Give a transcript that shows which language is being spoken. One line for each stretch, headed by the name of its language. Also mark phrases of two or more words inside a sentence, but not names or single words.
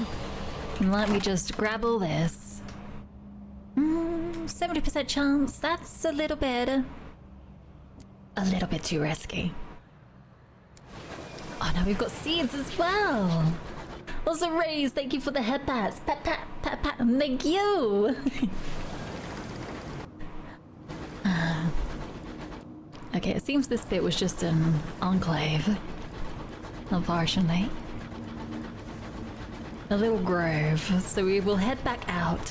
English: And let me just grab all this. 70% chance. That's a little bit too risky. Oh, now we've got seeds as well. Also, Rays, thank you for the head pats. Pat, pat, pat, pat. Thank you. Okay, it seems this bit was just an enclave. Unfortunately. A little grove. So we will head back out.